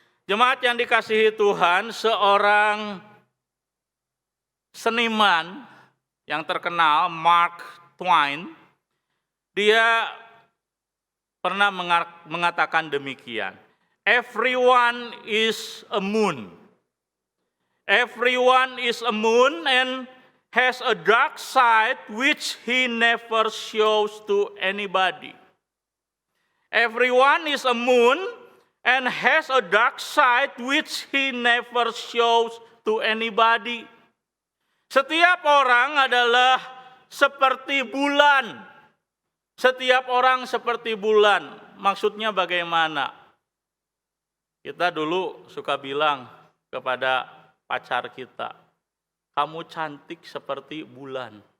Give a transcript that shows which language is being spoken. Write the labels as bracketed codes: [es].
[id] Jemaat yang dikasihi Tuhan, seorang seniman yang terkenal, Mark Twain, dia pernah mengatakan demikian. [en] Everyone is a moon. Everyone is a moon and has a dark side which he never shows to anybody. Everyone is a moon and has a dark side which he never shows to anybody. [id] Setiap orang adalah seperti bulan. Setiap orang seperti bulan. Maksudnya bagaimana? Kita dulu suka bilang kepada pacar kita, kamu cantik seperti bulan.